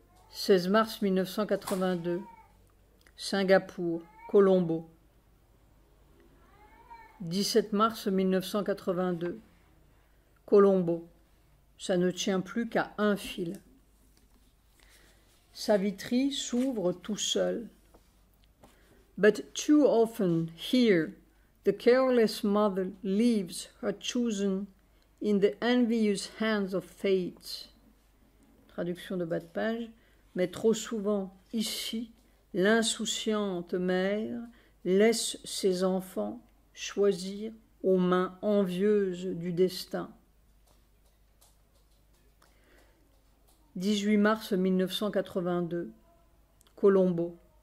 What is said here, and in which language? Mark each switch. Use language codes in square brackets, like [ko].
[fr] 16 mars 1982. Singapour, Colombo. 17 mars 1982. Colombo. Ça ne tient plus qu'à un fil. Savitri s'ouvre tout seul. [en] But too often here the careless mother leaves her chosen in the envious hands of fate. [fr] Traduction de bas de page. Mais trop souvent, ici, l'insouciante mère laisse ses enfants choisir aux mains envieuses du destin. 18 mars 1982. Colombo.